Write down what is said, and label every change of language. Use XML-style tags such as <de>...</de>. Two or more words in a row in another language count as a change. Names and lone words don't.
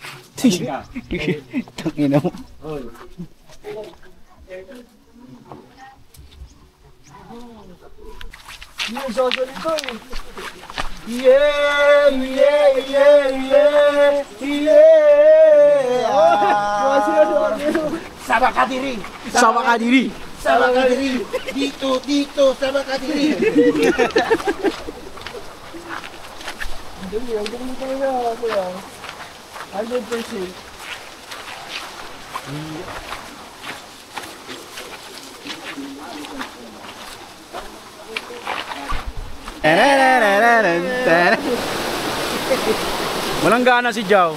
<tl>Tangina mo. Yung soso nito eh. Yeah! Yeah! Yeah! Yeah! Yeah!</tl> <ceb>Sama ka diri! Sama ka diri! Sama ka diri!</ceb> <tl>Dito! Dito!</tl> <ceb>Sama ka diri!</ceb> <tl>Hindi, ang galing talaga ako yan. 100%. Walang gana si Jow.</tl>